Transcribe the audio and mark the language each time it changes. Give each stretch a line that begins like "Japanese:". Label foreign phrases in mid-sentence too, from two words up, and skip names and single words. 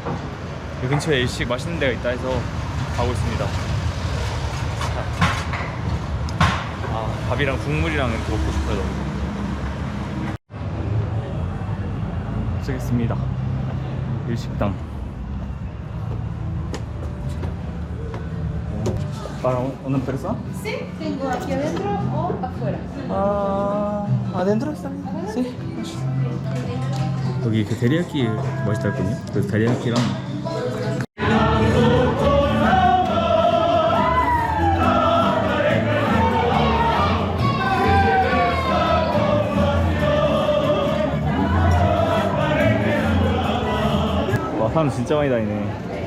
Korean: 이 근처에 일식 맛있는 데가 있다 해서 가고 있습니다. 아, 밥이랑 국물이랑 이렇게 먹고 싶어요. 도착했습니다. 일식당.
Spanish: ¿Para una persona? Sí, tengo aquí adentro o afuera. Adentro está bien. Sí.
Korean: 여기 그 데리야끼 맛있다 했거든요. 그래서 데리야끼랑 와 사람 진짜 많이 다니네.